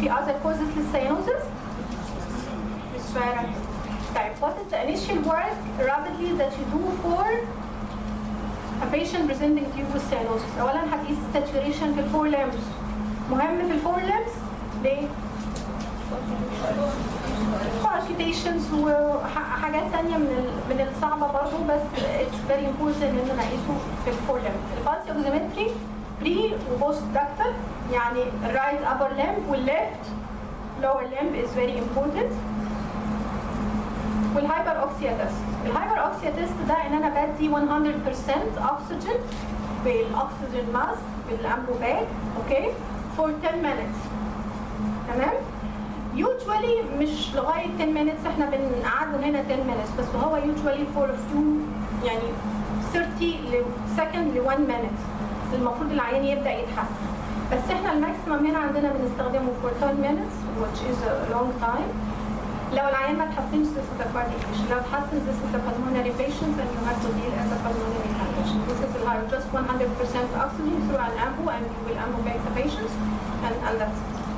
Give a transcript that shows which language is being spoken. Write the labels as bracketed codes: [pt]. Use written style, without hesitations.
[ar] في [en] other causes [ar] للcyanosis? مش فاهم. [en] طيب, what is the initial work rapidly that you do for a patient presenting to you with cyanosis? [ar] أولاً هتقيس saturation في الفور limbs. مهم في الفور limbs ليه؟ palpitations وحاجات تانية من الصعبة برضه، بس [en] it's very important [ar] إننا نقيسه في الفور limbs. البالس اوكسيمتري بري وبوست دكتال، يعني الرايت upper limb والليفت lower limb is very important. والهايبر اوكسيا تيست. الهايبر اوكسيا تيست ده ان انا بدي 100% اكسجين بالاكسجين ماسك بالامبو باج، اوكي، [en] for 10 minutes. [ar] تمام؟ usually مش لغايه 10 minutes، احنا بنقعده هنا 10 minutes بس، وهو usually for a few يعني 30 second ل 1 minute المفروض العيان يبدا يتحسن. بس احنا الماكسيمم هنا عندنا بنستخدمه [en] for 10 minutes which is a long time. [ar] لو العيان ما تحسنش [en] this is a cardiac patient. [ar] لو تحسن [en] this is a pulmonary patient and you have to deal as a pulmonary condition. This is just 100% oxygen through an ambu and you will ambu back the patients and that's it.